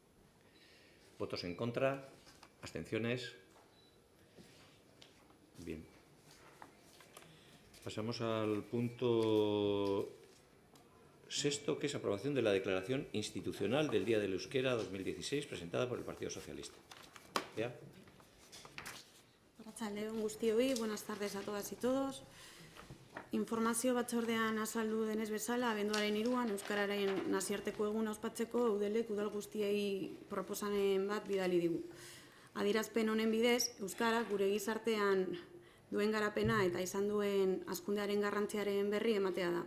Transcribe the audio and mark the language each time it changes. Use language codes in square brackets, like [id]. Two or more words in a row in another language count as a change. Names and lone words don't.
[es] ¿Votos en contra? ¿Abstenciones? Bien. Pasamos al punto sexto, que es aprobación de la declaración institucional del Día del Euskera 2016, presentada por el Partido Socialista. ¿Ya? [eu] Arratsaldeon guztioi, [es] buenas tardes a todas y todos. [eu] Informazio batzordean azaldu denez bezala, abenduaren 3an Euskararen nazioarteko eguna ospatzeko eudelek udal guztiei proposamen bat bidali digu. Adierazpen honen bidez, Euskara gure gizartean duen garapena eta izan duen hazkundearen garrantziaren berri ematea da.